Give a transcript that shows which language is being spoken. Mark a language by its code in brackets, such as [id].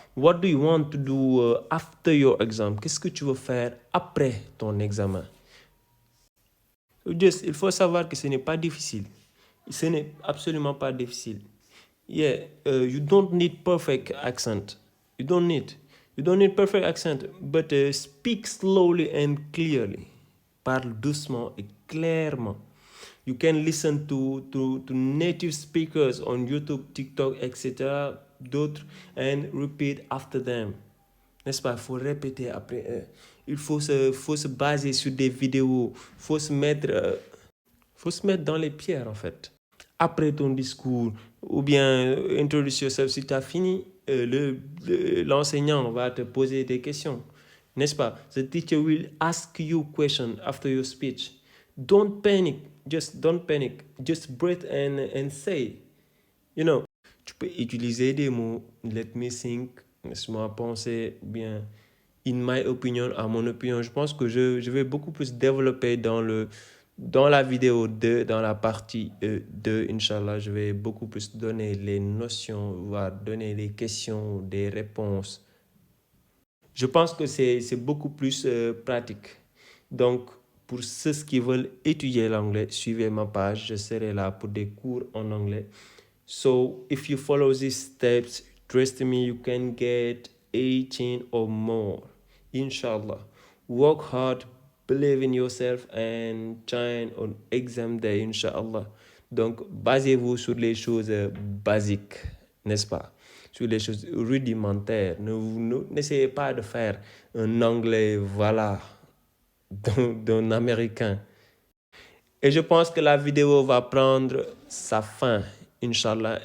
[en] What do you want to do after your exam? [fr] Qu'est-ce que tu veux faire après ton examen? Just, il faut savoir que ce n'est pas difficile. Ce n'est absolument pas difficile. [en] Yeah, you don't need perfect accent. You don't need perfect accent, but speak slowly and clearly. [fr] Parle doucement et clairement. [en] You can listen to native speakers on YouTube, TikTok, etc. [fr] d'autres [en] and repeat after them. [fr] N'est-ce pas? Il faut répéter après eux. Il faut se baser sur des vidéos. Faut se mettre dans les pierres en fait. après ton discours, ou bien [en] introduce yourself, [fr] si tu as fini, l'enseignant va te poser des questions, n'est-ce pas? [en] The teacher will ask you question after your speech. Don't panic, just don't panic, just breathe and say, you know. [fr] Tu peux utiliser des mots, [en] let me think, [fr] laisse-moi penser, bien, [en] in my opinion, [fr] à mon opinion. Je pense que je vais beaucoup plus développer dans la vidéo 2, dans la partie 2, Inch'Allah. Je vais beaucoup plus donner les notions, voire donner les questions, des réponses. Je pense que c'est beaucoup plus pratique. Donc, pour ceux qui veulent étudier l'anglais, suivez ma page. Je serai là pour des cours en anglais. [en] So, if you follow these steps, trust me, you can get 18 or more. Inshallah. Work hard, believe in yourself, and shine on exam day, Inshallah. [fr] Donc, basez-vous sur les choses basiques, n'est-ce pas? Sur les choses rudimentaires. N'essayez pas de faire un anglais, voilà, d'un Américain. Et je pense que la vidéo va prendre sa fin, Inch'Allah.